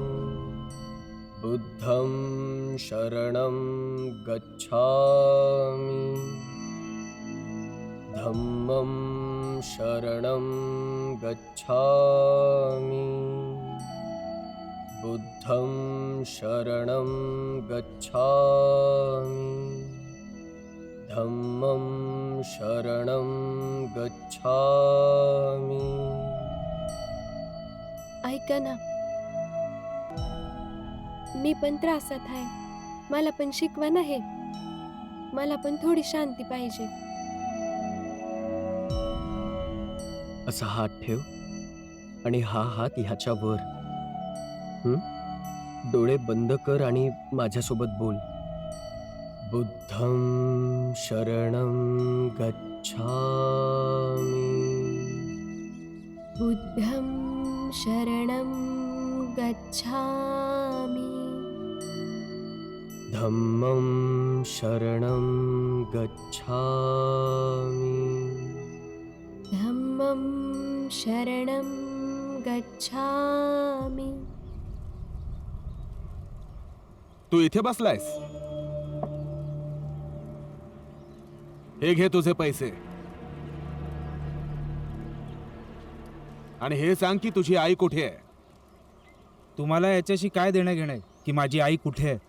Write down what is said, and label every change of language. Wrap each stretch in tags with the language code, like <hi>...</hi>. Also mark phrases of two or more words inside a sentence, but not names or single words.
<pi>बुद्धं शरणं गच्छामि, धम्मं शरणं गच्छामि, बुद्धं शरणं गच्छामि, धम्मं शरणं गच्छामि.</pi> <mr>ऐका ना, मी पण त्रासात आहे. मला पण शिकवा ना हे. मला पण थोडी शांती पाहिजे. असा हात ठेव आणि हा हात ह्याच्या वर. डोळे बंद कर आणि माझ्यासोबत बोल.</mr> <pi>बुद्धं शरणं गच्छामि, बुद्धं शरणं गच्छामि, धम्मं शरणं गच्छामि, धम्मं शरणं गच्छामि.</pi> <mr>तू इथे बसलायस? हे घे तुझे पैसे आणि हे सांग की तुझी आई कुठे आहे? तुम्हाला याच्याशी काय देणं घेणं आहे की माझी आई कुठे आहे?</mr>